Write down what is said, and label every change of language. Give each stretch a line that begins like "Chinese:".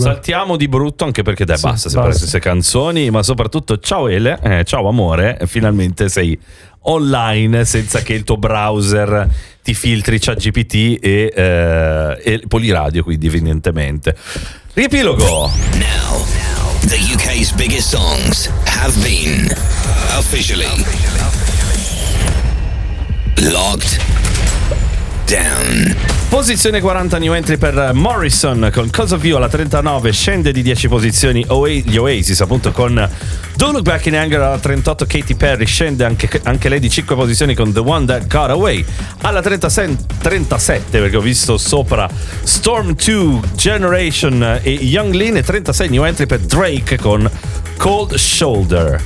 Italian: Saltiamo di brutto, anche perché dai, basta sempre le stesse canzoni, ma soprattutto ciao Ele, ciao amore, finalmente sei online senza che il tuo browser ti filtri ChatGPT e Poliradio, quindi evidentemente. Riepilogo.
English: Now the UK's biggest songs have been officially locked down.
Italian: Posizione 40, new entry per Morrison con Cause of You, alla 39 scende di 10 posizioni gli Oasis, appunto, con Don't Look Back in Anger, alla 38 Katy Perry scende anche lei di 5 posizioni con The One That Got Away, alla 37 perché ho visto sopra Storm 2, Generation e Young Lean, e 36 new entry per Drake con Cold Shoulder.